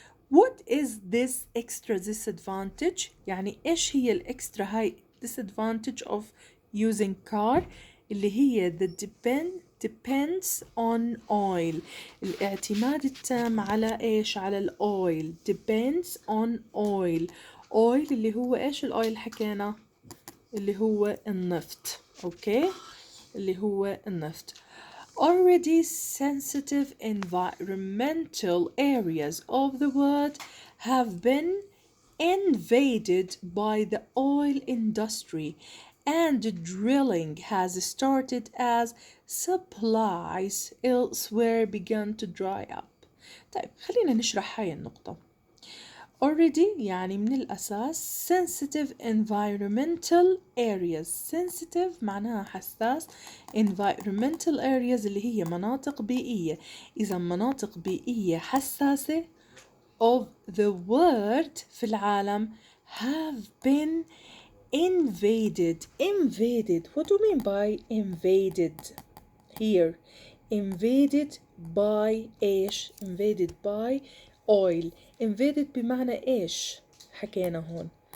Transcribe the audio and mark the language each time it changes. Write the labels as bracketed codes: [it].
[en] What is this extra disadvantage? [ar] يعني إيش هي الإكسترا هاي [en] disadvantage of using car [ar] اللي هي [en] the depends on oil. [ar] الاعتماد التام على إيش؟ على الأويل. [en] depends on oil. [ar] oil اللي هو إيش الأويل حكينا؟ اللي هو النفط. أوكي؟ اللي هو النفط. [en] Already sensitive environmental areas of the world have been invaded by the oil industry and drilling has started as supplies elsewhere began to dry up. [ar] طيب خلينا نشرح هاي النقطة. Already يعني من الأساس [en] sensitive environmental areas. [ar] sensitive معناها حساس. environmental areas اللي هي مناطق بيئية. إذا مناطق بيئية حساسة [en] of the world [ar] في العالم [en] have been invaded. What do you mean by invaded here? Invaded by [ar] إيش؟ [en] invaded by oil. [ar] invaded بمعنى إيش؟ حكينا هون.